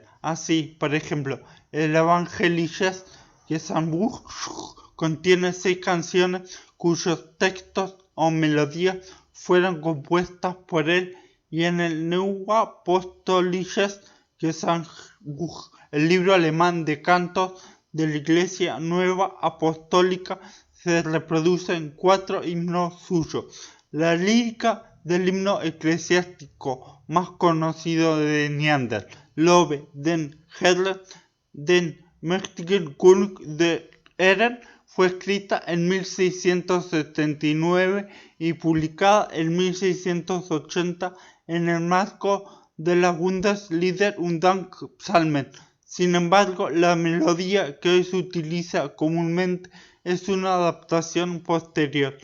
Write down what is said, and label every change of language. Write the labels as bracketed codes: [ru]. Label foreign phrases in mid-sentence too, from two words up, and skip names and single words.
[es] Así, por ejemplo, el Evangelisches Gesangbuch contiene 6 canciones cuyos textos o melodías fueron compuestas por él, y en el Neuapostolisches Gesangbuch, el libro alemán de cantos de la Iglesia Nueva Apostólica, se reproducen 4 himnos suyos. La lírica del himno eclesiástico más conocido de Neander, Lobe den Herren, den mächtigen König de Ehren, fue escrita en 1679 y publicada en 1680 en el marco de la Bundeslieder und Psalmen. Sin embargo, la melodía que hoy se utiliza comúnmente es una adaptación posterior.